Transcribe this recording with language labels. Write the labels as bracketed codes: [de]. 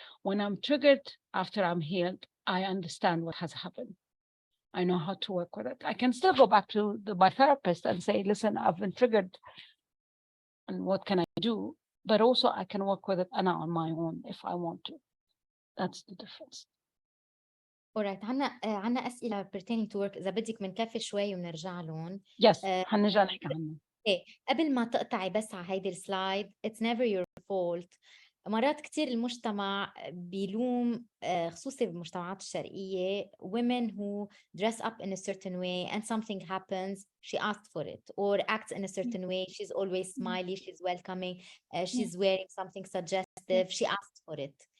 [en] When I'm triggered after I'm healed, I understand what has happened. I know how to work with it. I can still go back to my therapist and say, listen, I've been triggered and what can I do? But also I can work with it on my own if I want to. That's the difference. [ar] alright عنا أسئلة [en] pertaining to work [ar] إذا بدك بنكفي شوي وبنرجع لهم. Yes, حنرجع نحكي عنه. إيه قبل ما تقطعي بس على هيدي السلايد [en] it's never your fault. [ar] مرات كتير المجتمع بيلوم خصوصي بالمجتمعات الشرقية [en] women who dress up in a certain way and something happens she asked for it or acts in a certain way she's always smiley she's welcoming she's wearing something suggestive she asked for it.